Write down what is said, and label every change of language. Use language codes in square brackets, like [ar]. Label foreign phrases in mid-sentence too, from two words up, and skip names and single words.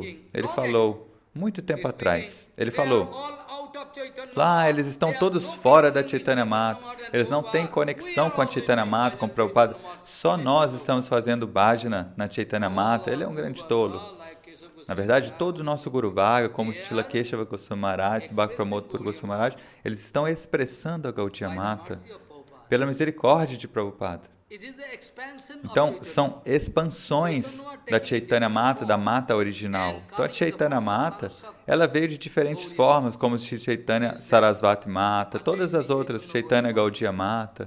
[pt] Ele falou, muito tempo atrás, ele falou: eles estão todos fora da Chaitanya Mata, eles não têm conexão com a Chaitanya Mata, com o Prabhupada, só nós estamos fazendo bhajana na Chaitanya Mata. Ele é um grande tolo. Na verdade, todo o nosso [sa] Guru Varga, [pt] como Srila Keshava Goswami Maharaj, Bhakti Pramod Puri Goswami Maharaj, eles estão expressando a Gaudiya Mata pela misericórdia de Prabhupada. Então, são expansões da Chaitanya Mata, da Mata original. Então, a Chaitanya Mata, ela veio de diferentes formas, como Chaitanya Sarasvati Mata, todas as outras, Chaitanya Gaudiya Mata.